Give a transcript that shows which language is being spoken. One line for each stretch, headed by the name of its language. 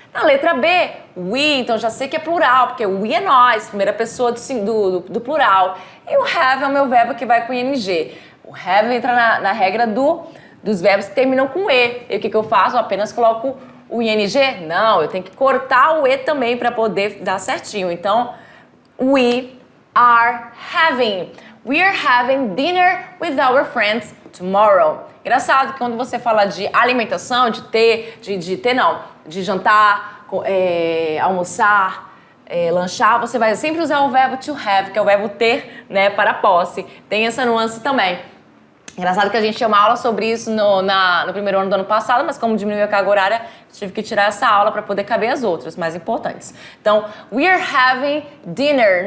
Portuguese: Na letra B, we, então já sei que é plural, porque we é nós, primeira pessoa do plural. E o have é o meu verbo que vai com ing. O have entra na regra dos verbos que terminam com e. E o que eu faço? Eu apenas coloco o ing? Não, eu tenho que cortar o e também para poder dar certinho.
English: Então, we are having dinner with our friends tomorrow.
Portuguese: Engraçado que quando você fala de alimentação, de jantar, almoçar, lanchar, você vai sempre usar o verbo to have, que é o verbo ter, né, para posse. Tem essa nuance também. Engraçado que a gente tinha uma aula sobre isso no primeiro ano do ano passado, mas como diminuiu a carga horária, tive que tirar essa aula para poder caber as outras, mais importantes.
English: Então, we are having dinner.